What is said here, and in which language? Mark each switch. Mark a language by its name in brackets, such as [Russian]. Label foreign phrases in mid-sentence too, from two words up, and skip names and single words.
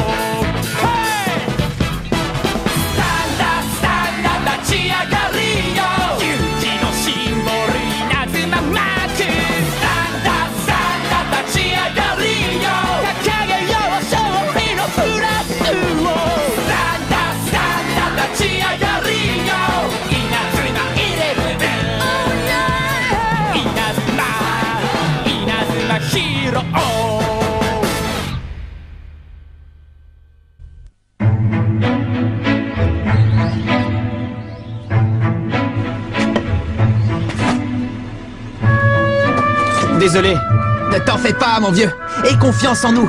[Japanese] 立ち上がりよ、勇気のシンボル稲妻マーク、スタンダ立ち上がりよ、掲げよう勝利のフラッグを、スタンダ立ち上がりよ、稲妻11、稲妻ヒーロー。 [French] Désolé. Ne t'en fais pas, mon vieux. Aie confiance en nous.